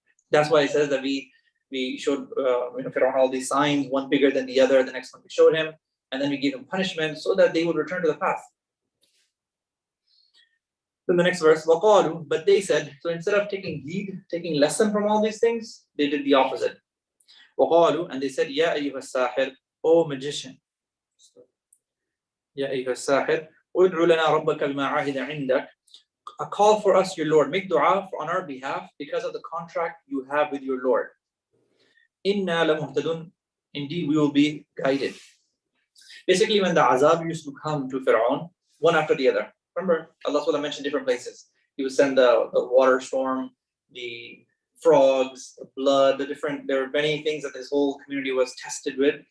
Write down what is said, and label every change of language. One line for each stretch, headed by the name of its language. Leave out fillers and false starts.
English: That's why it says that we showed Fir'aun all these signs, one bigger than the other. The next one we showed him, and then we gave him punishment so that they would return to the path. Then the next verse, وَقَالُوا But they said, so instead of taking heed, taking lesson from all these things, they did the opposite. وَقَالُوا And they said,
Arabic: يَا أَيُّهَا السَّاحِرُ
English: O magician.
Arabic: يَا أَيُّهَا السَّاحِرُ ادْعُ لَنَا رَبَّكَ بِمَا عَهِدَ عِنْدَكَ
English: A call for us, your Lord. Make dua on our behalf because of the contract you have with your Lord.
Arabic: Inna lamuhtadun.
English: Indeed, we will be guided. Basically, when the azab used to come to Fir'aun, one after the other. Remember, Allah SWT mentioned different places. He would send the water storm, the frogs, the blood, there were many things that this whole community was tested with.